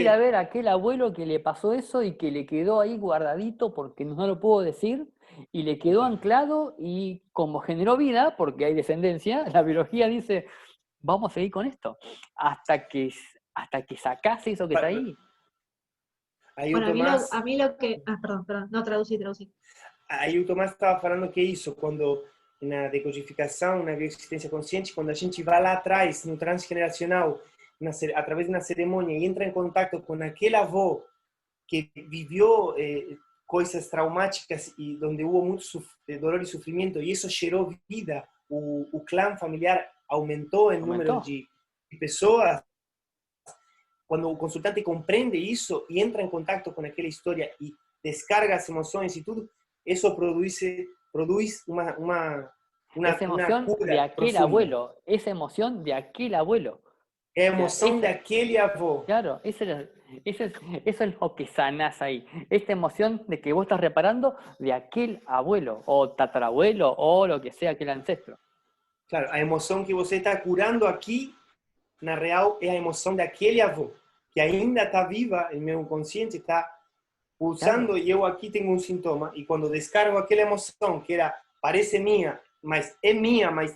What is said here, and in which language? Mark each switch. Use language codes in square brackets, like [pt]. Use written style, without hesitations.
[es] ir a ver a aquel abuelo que le pasó eso y que le quedó ahí guardadito porque no lo pudo decir y le quedó anclado y como generó vida, porque hay descendencia, la biología dice, vamos a seguir con esto hasta que sacás eso que está ahí. [pt] Aí [es] Bueno, [pt] o Tomás, [es] a mí lo que... Ah, perdón, no, traducí. [pt] aí o Tomás estava falando que isso, quando na decodificação, na bioexistência consciente, quando a gente vai lá atrás, no transgeneracional, através de uma cerimônia e entra em contato com aquele avô que viveu coisas traumáticas e onde houve muito dolor e sofrimento, e isso gerou vida, o clã familiar aumentou em número de pessoas. Quando o consultante compreende isso e entra em contato com aquela história e descarga as emoções e tudo, isso produz [es] Esa emoción cura de aquel profunda. abuelo, esa emoción de aquel abuelo. [pt] É a emoção [es] ese- [pt] daquele avô. [es] Claro, eso es lo que sanás ahí. Esta emoción de que vos estás reparando de aquel abuelo, o tatarabuelo, o lo que sea, aquel ancestro. [pt] Claro, a emoção que você está curando aqui, na real, é a emoção daquele avô, que ainda está viva em meu consciente, está pulsando, Claro. e eu aqui tenho um sintoma, e quando descargo aquela emoção, que parece minha, mas é minha, mas [es] Es